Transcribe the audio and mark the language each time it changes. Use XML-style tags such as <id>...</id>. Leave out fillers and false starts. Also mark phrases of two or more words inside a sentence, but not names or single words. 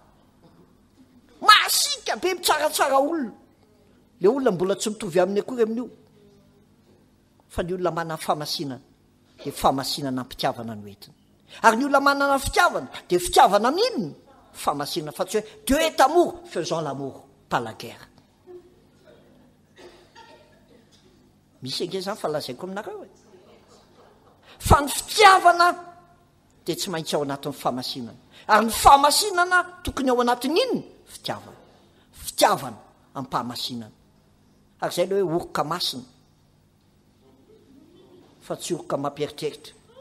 <mg>masika be mitsaratsara olona le olona mbola tsy mitovy aminy akory amin'io fa ny olona manana fahamasinana dia fahamasinana ampitiavana no entiny ary ny olona manana fitiavana dia fitiavana amin'inona fahamasinana fa tsy hoe</mg> <fr>Dieu est amour faisons l'amour pas la guerre</fr> <mg>misy ange zany fa lazaiko aminareo fa ny fitiavana dia tsy maintsy ao anatin'ny fahamasinana ary ny fahamasinana tokony ao anatin'ny inona fitiavana ampahamasinana ary zay le hoe oroka masina fa tsy oroka mampieritreritra</mg>